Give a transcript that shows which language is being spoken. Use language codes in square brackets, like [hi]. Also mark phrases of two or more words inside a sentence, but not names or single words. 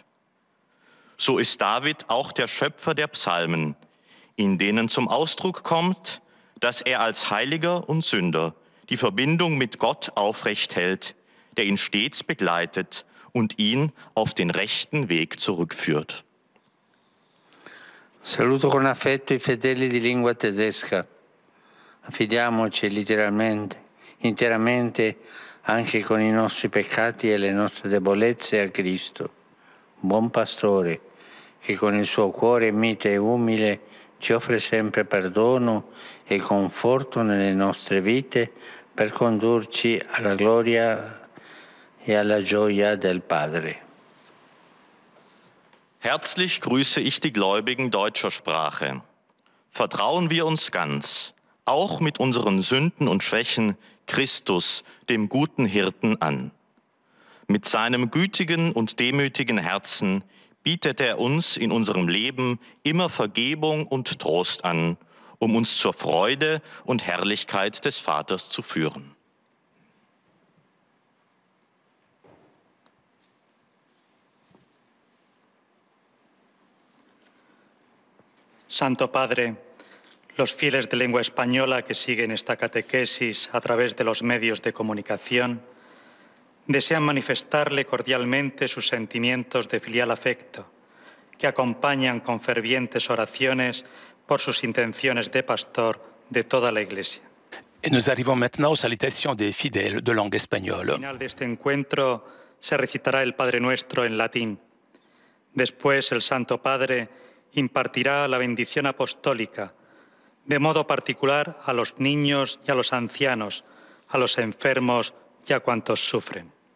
[de] So ist David auch der Schöpfer der Psalmen, in denen zum Ausdruck kommt, dass er als Heiliger und Sünder die Verbindung mit Gott aufrecht hält, der ihn stets begleitet und ihn auf den rechten Weg zurückführt. [it] Saluto con affetto I fedeli di lingua tedesca. Affidiamoci interamente, anche con I nostri peccati e le nostre debolezze a Cristo, buon pastore, che con il suo cuore mite e umile ci offre sempre perdono e conforto nelle nostre vite per condurci alla gloria e alla gioia del Padre. [de] Herzlich grüße ich die Gläubigen deutscher Sprache. Vertrauen wir uns ganz, auch mit unseren Sünden und Schwächen, Christus, dem guten Hirten, an. Mit seinem gütigen und demütigen Herzen bietet er uns in unserem Leben immer Vergebung und Trost an, um uns zur Freude und Herrlichkeit des Vaters zu führen. [es] Santo Padre, los fieles de lengua española que siguen esta catequesis a través de los medios de comunicación desean manifestarle cordialmente sus sentimientos de filial afecto, que acompañan con fervientes oraciones por sus intenciones de pastor de toda la Iglesia. [fr] Et nous arrivons maintenant aux salutations des fidèles de langue espagnole. [es] Al final de este encuentro se recitará el Padre Nuestro en latín. Después el Santo Padre impartirá la bendición apostólica, de modo particular a los niños y a los ancianos, a los enfermos y a cuantos sufren.